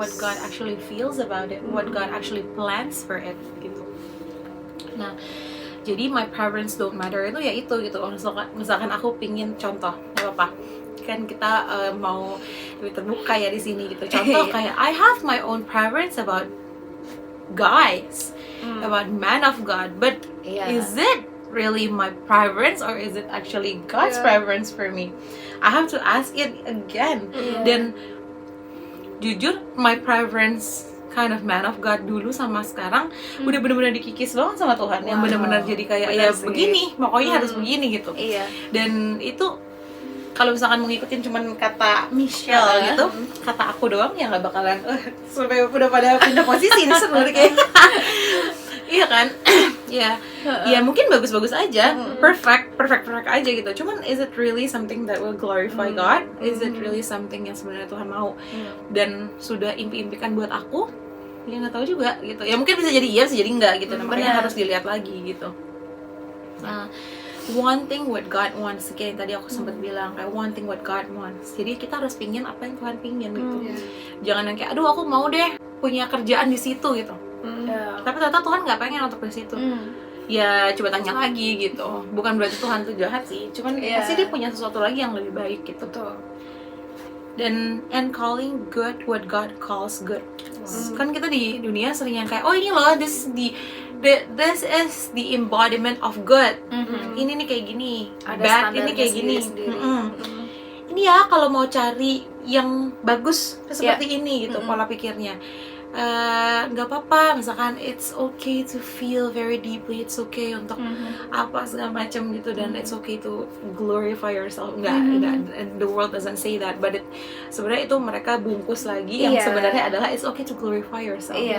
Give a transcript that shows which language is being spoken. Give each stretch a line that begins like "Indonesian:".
English: what God actually feels about it, what God actually plans for it gitu.
Indonesian: Nah, jadi
English: my preference don't matter
Indonesian: itu ya itu gitu. Misalkan aku pingin contoh, nggak apa-apa kan kita mau lebih terbuka ya di sini gitu. Contoh kayak
English: I have my own preference about guys, about man of God, but is it really my preference or is it actually God's preference for me? I have to ask it again.
Indonesian: Dan jujur
English: my preference kind of man of God
Indonesian: dulu sama sekarang udah benar-benar dikikis banget sama Tuhan, yang benar-benar jadi kayak Benar ya sih. begini, pokoknya harus begini gitu. Iya. Dan itu kalau misalkan mau ngikutin cuman kata Michelle gitu, kata aku doang ya nggak bakalan sampai udah pada pindah posisi nih sebenarnya kayak iya kan. Ya mungkin bagus-bagus aja, perfect aja gitu.
English: Cuman is it really something that will glorify God? Is it really something
Indonesian: yang sebenarnya Tuhan mau dan sudah impi-impikan buat aku? Ya nggak tahu juga gitu. Ya mungkin bisa jadi iya, bisa jadi enggak gitu. Nah, makanya harus dilihat lagi gitu.
English: Nah, wanting what God wants,
Indonesian: kayak tadi aku sempat bilang kayak
English: wanting what God wants.
Indonesian: Jadi kita harus pingin apa yang Tuhan pingin gitu. Jangan yang kayak aduh aku mau deh punya kerjaan di situ gitu. Tapi ternyata Tuhan nggak pengen untuk di situ. Ya coba tanya lagi gitu. Bukan berarti Tuhan tuh jahat sih, cuman pasti Dia punya sesuatu lagi yang lebih baik gitu.
English: Dan and calling good what God calls good.
Indonesian: Kan kita di dunia sering yang kayak oh ini loh
English: this is the embodiment of good.
Indonesian: Ini nih kayak gini, Ada bad ini kayak gini. sendiri. Ini ya kalau mau cari yang bagus seperti ini gitu pola pikirnya. Nggak apa-apa, misalkan
English: it's okay to feel very deeply, it's okay
Indonesian: untuk apa segala macam gitu,
English: dan it's okay to glorify yourself. Nggak, the world doesn't say that, but
Indonesian: sebenarnya itu mereka bungkus lagi yang sebenarnya adalah
English: it's okay to glorify yourself.